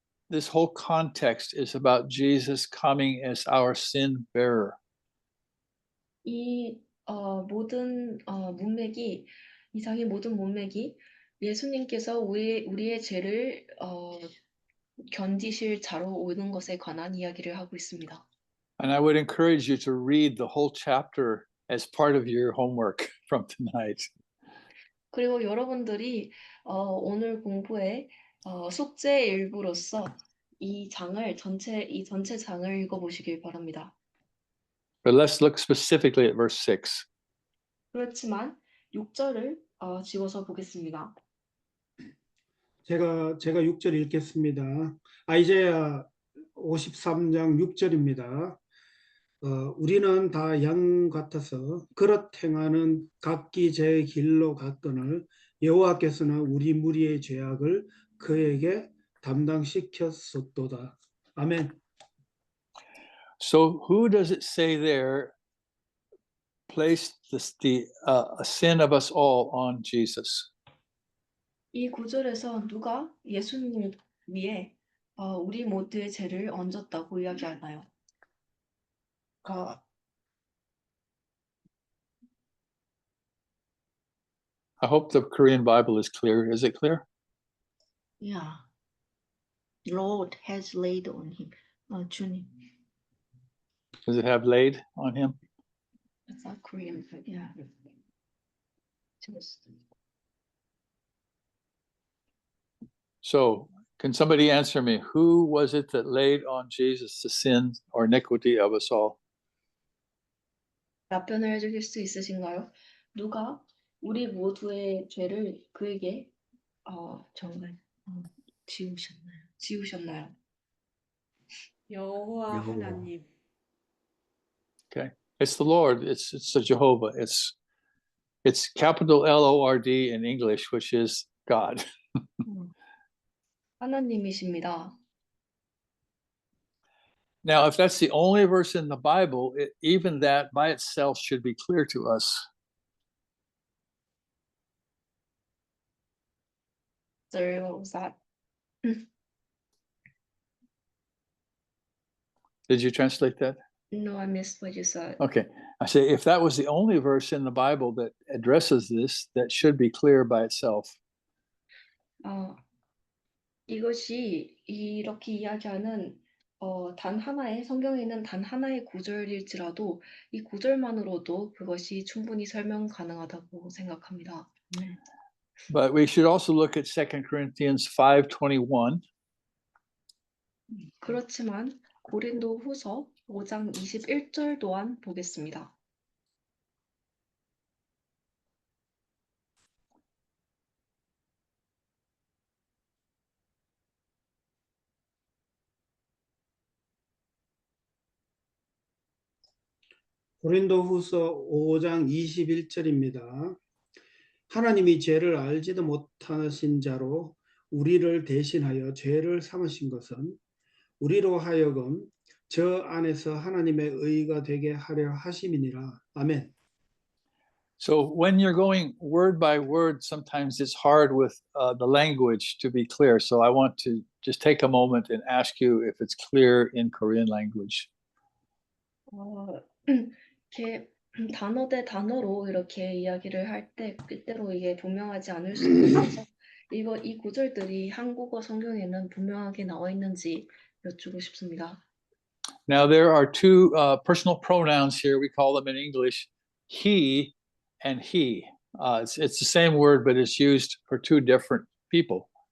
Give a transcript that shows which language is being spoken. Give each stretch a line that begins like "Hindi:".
English: This whole context is about Jesus coming as our sin bearer.
Korean: 이 모든 문맥이 이상의 모든 문맥이 예수님께서 우리의 죄를 견디실 자로 오는 것에 관한 이야기를 하고 있습니다.
English: And I would encourage you to read the whole chapter as part of your homework from tonight.
Korean: 그리고 여러분들이 오늘 공부의 숙제의 일부로서 이 전체 장을 읽어보시길 바랍니다.
English: But let's look specifically at verse 6.
Korean: 그렇지만 6절을 집어서 보겠습니다. 제가 6절 읽겠습니다. 아이자야 53장 6절입니다. 우리는 다 양 같아서 그릇 행하는 각기 제 길로 갔거늘 여호와께서는 우리 무리의 죄악을 그에게 담당시켰었도다. 아멘.
English: So who does it say there placed the sin of us all on Jesus?
Korean: 이 구절에서 누가 예수님 위에 우리 모두의 죄를 얹었다고 이야기하나요?
English: God. I hope the Korean Bible is clear. Is it clear? Yeah. Lord has laid on him. 주님. Does it have laid on him? It's not Korean, but yeah. Just So can somebody answer me? Who was it that laid on Jesus the sin or iniquity of us all?
Korean: 답변을 해주실 수 있으신가요? 누가 우리 모두의 죄를 그에게 정말 지우셨나요? 여호와 하나님.
English: Okay. It's the Lord. It's the Jehovah. It's capital Lord in English, which is God. 하나님이십니다. Now, if that's the only verse in the Bible, even that by itself should be clear to us. Sorry, what was that? Did you translate that? No, I missed what you said. Okay. I say if that was the only verse in the Bible that addresses this, that should be clear by itself.
Korean: 이것이 이렇게 이야기하는 단 하나의 성경에는 단 하나의 구절일지라도 이 구절만으로도 그것이 충분히 설명 가능하다고 생각합니다.
English: But we should also look at 2 Corinthians 5:21.
Korean: 그렇지만 고린도후서 5장 21절 또한 보겠습니다. 고린도후서 5장 21절입니다. 하나님이 죄를 알지도 못하신 자로 우리를 대신하여 죄를 삼으신 것은 우리로 하여금 저 안에서 하나님의 의가 되게 하려 하심이니라. 아멘.
English: So when you're going word by word, sometimes it's hard with the language to be clear. So I want to just take a moment and ask you if it's clear in Korean language.
Korean: 이렇게 단어 대 단어로 이렇게 이야기를 할 때 때때로 이게 분명하지 않을 수도 있어서 이 구절들이 한국어 성경에는 분명하게 나와 있는지 여쭈고 싶습니다.
English: Now there are two personal pronouns here. We call them in English he and he. It's the same word, but it's used for two different people.